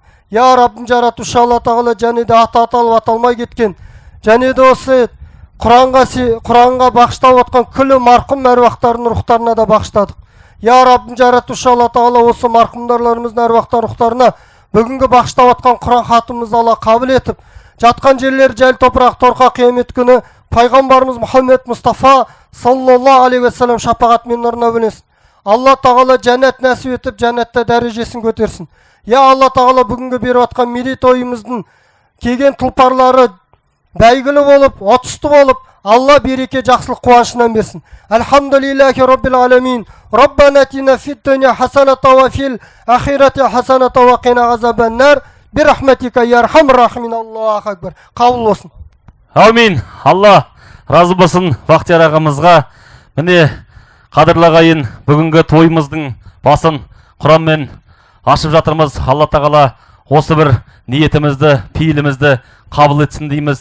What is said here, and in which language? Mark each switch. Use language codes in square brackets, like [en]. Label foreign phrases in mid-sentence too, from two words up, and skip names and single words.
[kk] Я Раббым жаратушы Алла Тағала және де аты аталып аталмай кеткен және де осы Құранға бағыштап отқан күллі марқұм әруақтарының рухтарына да бағыштадық. Я Раббым жаратушы Алла Тағала осы марқұмдарларымыздың әруақтар рухтарына бүгінгі бағыштап отқан Құран хатымызды Алла қабыл етіп, жатқан жерлер жайыл топырақ торқа қиямет күні пайғамбарымыз Мұхаммед Мұстафа [ar] صلى الله عليه وسلم [kk] шапағатымен нұрына бөлесін. Алла Тағала жәннат нәсіп етіп, жәннатта дәрежесін көтерсін. Я Алла Тағала бүгінгі беріп атқан мерейтойымыздың келген тұлпарлары бәйгілі болып, отысты болып, Алла береке жақсылық қуанышынан берсін. [ar] الحمد لله رب العالمين. ربنا آتنا في الدنيا حسنة وفي الآخرة حسنة وقنا عذاب النار. برحمتك يا أرحم الراحمين الله أكبر. [kk] Қабыл болсын. Аумин. Алла разы болсын Бақтияр ағамызға. Міне қадірлі ағайын, бүгінгі тойымыздың басын Құранмен ашып жатырмыз. Алла Тағала осы бір ниетімізді, пейілімізді қабыл етсін дейміз.